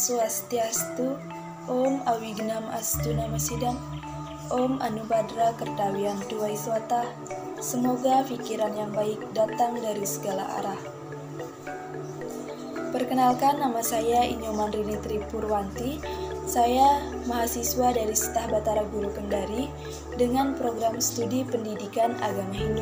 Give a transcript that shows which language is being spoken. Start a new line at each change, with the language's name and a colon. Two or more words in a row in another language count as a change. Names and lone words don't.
Sanskrit: Swastiastu, Om Awignam Astu Namasidam, Om Anubhadra Kertawiyantu Waiswata.
Indonesian: Semoga pikiran yang baik datang dari segala arah. Perkenalkan, nama saya Inyoman Rini Tripurwanti. Saya mahasiswa dari Setah Batara Guru Kendari dengan program studi pendidikan agama Hindu.